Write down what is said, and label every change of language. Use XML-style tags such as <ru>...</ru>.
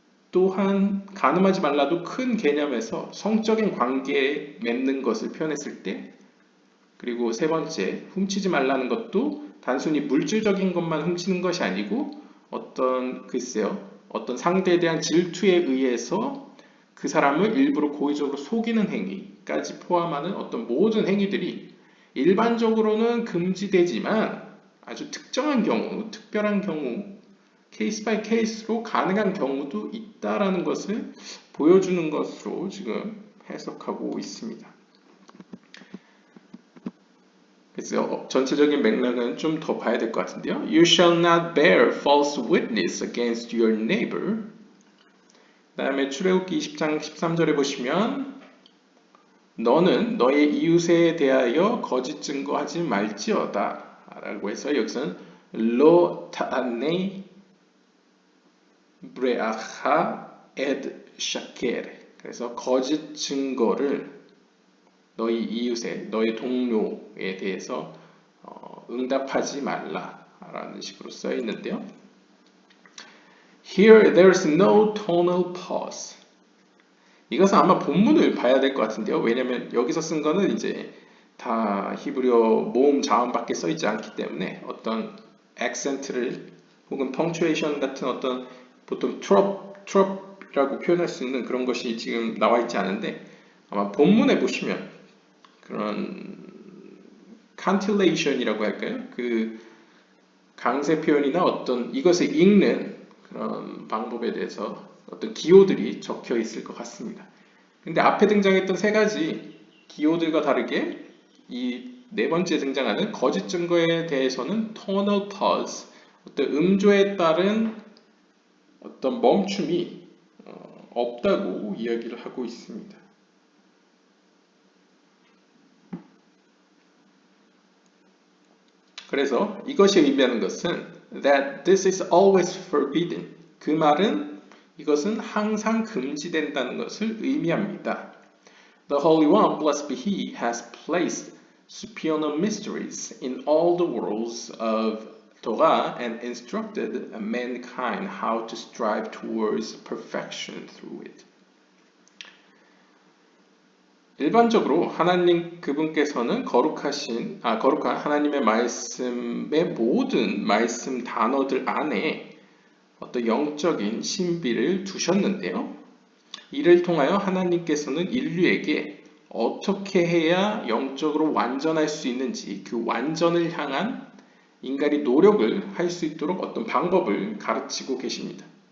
<ko>또한 간음하지 말라도 큰 개념에서 성적인 관계에 맺는 것을 표현했을 때 그리고 세 번째 훔치지 말라는 것도 단순히 물질적인 것만 훔치는 것이 아니고 어떤 글쎄요 어떤 상대에 대한 질투에 의해서 그 사람을 일부러 고의적으로 속이는 행위까지 포함하는 어떤 모든 행위들이 일반적으로는 금지되지만 아주 특정한 경우, 특별한 경우 케이스 바이 케이스로 가능한 경우도 있다라는 것을 보여주는 것으로 지금 해석하고 있습니다. 그래서 전체적인 맥락은 좀 더 봐야 될 것 같은데요.</ko> <en>You shall not bear false witness against your neighbor.</en> <ko>그 다음에 출애굽기 20장 13절에 보시면 너는 너의 이웃에 대하여 거짓 증거하지 말지어다 라고 해서 여기서는</ko> <he>lo ta'anei breacha ed shaker.</he> <ko>그래서 거짓 증거를 너희 이웃에, 너희 동료에 대해서 응답하지 말라라는 식으로 써 있는데요.</ko> <en>Here there's no tonal pause.</en> <ko>이것은 아마 본문을 봐야 될 것 같은데요. 왜냐면 여기서 쓴 거는 이제 다 히브리어 모음 자음밖에 써 있지 않기 때문에 어떤 액센트를 혹은 펑츄에이션 같은 어떤 보통 트럽이라고 표현할 수 있는 그런 것이 지금 나와 있지 않은데 아마 본문에 보시면 그런 칸틸레이션이라고 할까요? 그 강세 표현이나 어떤 이것을 읽는 그런 방법에 대해서 어떤 기호들이 적혀 있을 것 같습니다. 근데 앞에 등장했던 세 가지 기호들과 다르게 이 네 번째 등장하는 거짓 증거에 대해서는 tonal pause, 어떤 음조에 따른 어떤 멈춤이 없다고 이야기를 하고 있습니다. 그래서 이것이 의미하는 것은</ko> <en>that this is always forbidden.</en> <ko>그 말은 이것은 항상 금지된다는 것을 의미합니다.</ko> <en>The Holy One, blessed be He, has placed supernal mysteries in all the worlds of Torah and instructed mankind how to strive towards perfection through it.</en> <ko>일반적으로 하나님 그분께서는 거룩한 하나님의 말씀의 모든 말씀 단어들 안에 어떤 영적인 신비를 두셨는데요. 이를 통하여 하나님께서는 인류에게 어떻게 해야 영적으로 완전할 수 있는지 그 완전을 향한 인간이 노력을 할 수 있도록 어떤 방법을 가르치고 계십니다.</ko>